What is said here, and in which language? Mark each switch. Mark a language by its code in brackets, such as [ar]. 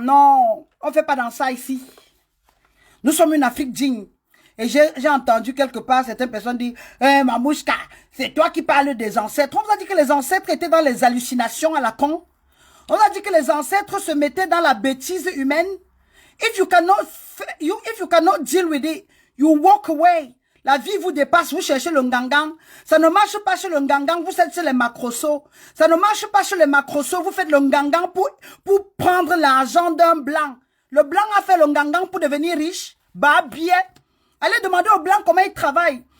[fr] Non, on ne fait pas dans ça ici. Nous sommes une Afrique digne. Et j'ai entendu quelque part certaines personnes dire Mamouchka, c'est toi qui parles des ancêtres. On vous a dit que les ancêtres étaient dans les hallucinations à la con. On vous a dit que les ancêtres se mettaient dans la bêtise humaine. [en] If you cannot deal with it, you walk away. [fr] La vie vous dépasse, vous cherchez le ngangang. Ça ne marche pas chez le ngangang, vous êtes chez les macrosos. Ça ne marche pas chez les macrosos, vous faites le ngangang pour prendre l'argent d'un blanc. Le blanc a fait le ngangang pour devenir riche. Bah bien. Allez demander aux blancs comment ils travaillent.